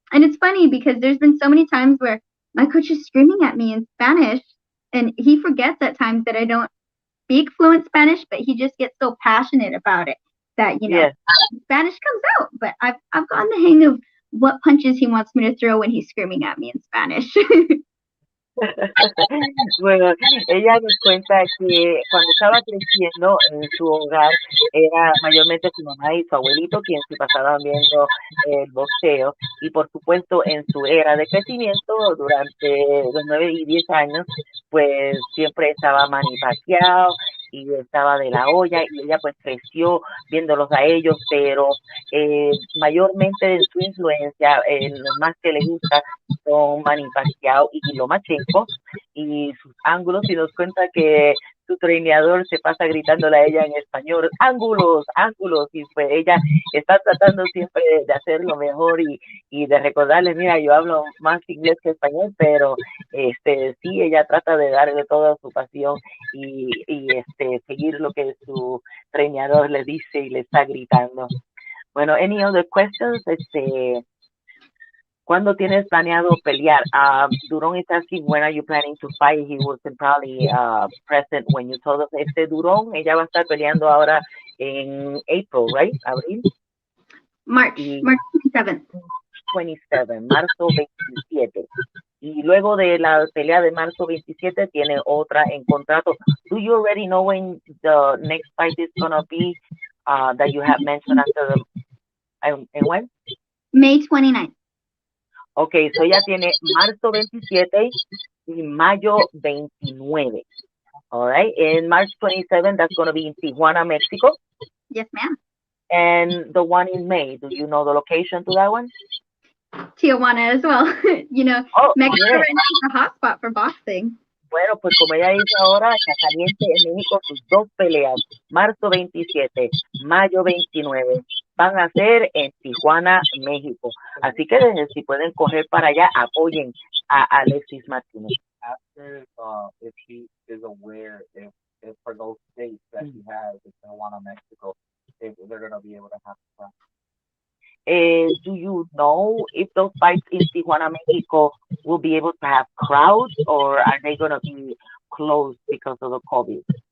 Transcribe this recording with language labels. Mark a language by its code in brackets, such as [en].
[en] And it's funny because there's been so many times where my coach is screaming at me in Spanish, and he forgets at times that I don't speak fluent Spanish, but he just gets so passionate about it that, Spanish comes out. But I've gotten the hang of what punches he wants me to throw when he's screaming at me in Spanish. [es] Bueno, ella nos cuenta que cuando estaba creciendo en su hogar era mayormente su mamá y su abuelito quien se pasaban viendo el boxeo, y por supuesto en su era de crecimiento durante los 9 y 10 años pues siempre estaba Manny Pacquiao y estaba De La Hoya, y ella pues creció viéndolos a ellos, pero mayormente en su influencia, los más que le gusta son Manny Pacquiao y Lomachenko y sus ángulos, y nos cuenta que su traineador se pasa gritándole a ella en español, ángulos, ángulos, y pues ella está tratando siempre de hacer lo mejor y de recordarle, mira, yo hablo más inglés que español, pero sí, ella trata de darle toda su pasión y seguir lo que su traineador le dice y le está gritando. [en] Bueno, any other questions? [es] ¿Cuándo tienes planeado pelear? [en] Durón is asking when are you planning to fight. He wasn't probably present when you told us. [es] Durón, ella va a estar peleando ahora en April, right? Abril. [en] March 27th. [es] 27, marzo 27. Y luego de la pelea de marzo 27 tiene otra en contrato. [en] Do you already know when the next fight is going to be that you have mentioned after the, and when? May 29th. [es] Okay, so ella tiene marzo 27 y mayo 29. [en] All right, in March 27, that's going to be in Tijuana, Mexico. Yes, ma'am. And the one in May, do you know the location to that one? Tijuana as well. You know, Mexico yeah. right now is a hot spot for boxing. [es] Bueno, pues como ella dice ahora, está caliente en México sus dos peleas, marzo 27, mayo 29, van a ser en Tijuana, México. Así que si pueden correr para allá, apoyen a Alexis Martinez. [en] After, if she is aware, if for those states that she has, if Tijuana, Mexico, if they're going to be able to have fun. Do you know if those fights in Tijuana, Mexico will be able to have crowds, or are they going to be closed because of the COVID?